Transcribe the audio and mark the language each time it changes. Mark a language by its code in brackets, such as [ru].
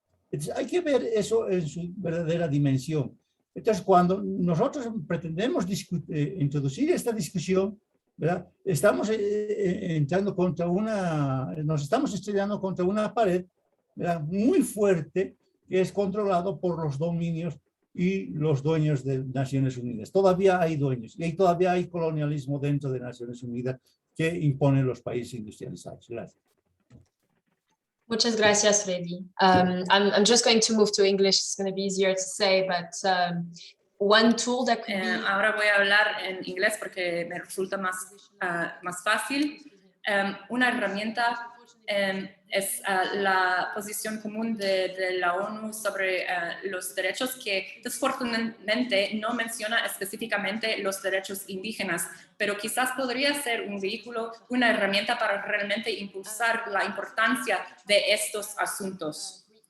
[es] Entonces, hay que ver eso en su verdadera dimensión. Entonces, cuando nosotros pretendemos introducir esta discusión, ¿verdad?, estamos entrando contra nos estamos estrellando contra una pared, ¿verdad?, muy fuerte, que es controlado por los dominios y los dueños de Naciones Unidas. Todavía hay dueños y todavía hay colonialismo dentro de Naciones Unidas que imponen los países industrializados. Gracias. Muchas gracias, Freddy. [en] I'm just going to move to English. It's going to be easier to say, but one tool that could be... [es] Ahora voy a hablar en inglés porque me resulta más fácil. Una herramienta es la posición común de la ONU sobre los derechos, que desafortunadamente no menciona específicamente los derechos indígenas, pero quizás podría ser un vehículo, una herramienta para realmente impulsar la importancia de estos asuntos.